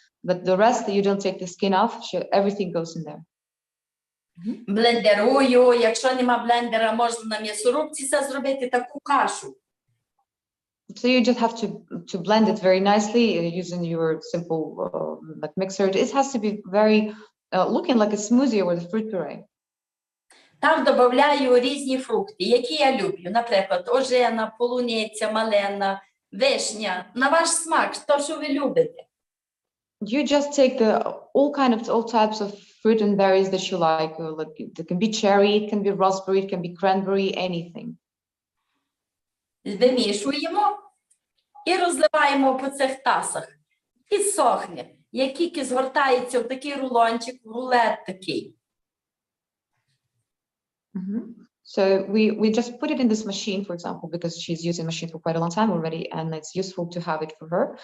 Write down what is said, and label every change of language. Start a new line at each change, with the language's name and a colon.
English: But the rest, you don't take the skin off, everything goes in there.
Ukrainian: Блендерую. Якщо нема блендера, можна на м'ясорубці це зробити таку кашу.
English: So you just have to blend it very nicely using your simple like mixer. It has to be very looking like a smoothie or the fruit puree.
Ukrainian: Там додаю різні фрукти, які я люблю. Наприклад, ожина, полуниця, малина, вишня. На ваш смак, то, що ви любите.
English: You just take all types of fruit and berries that you like. Like it can be cherry, it can be raspberry, it can be cranberry, anything.
Ukrainian: Вимішуємо і розливаємо по цих тасах. І сохне. Як тільки згортається в такий рулончик, рулет такий.
English: So we just put it in this machine, for example, because she's using the machine for quite a long time already, and it's useful to have it for her.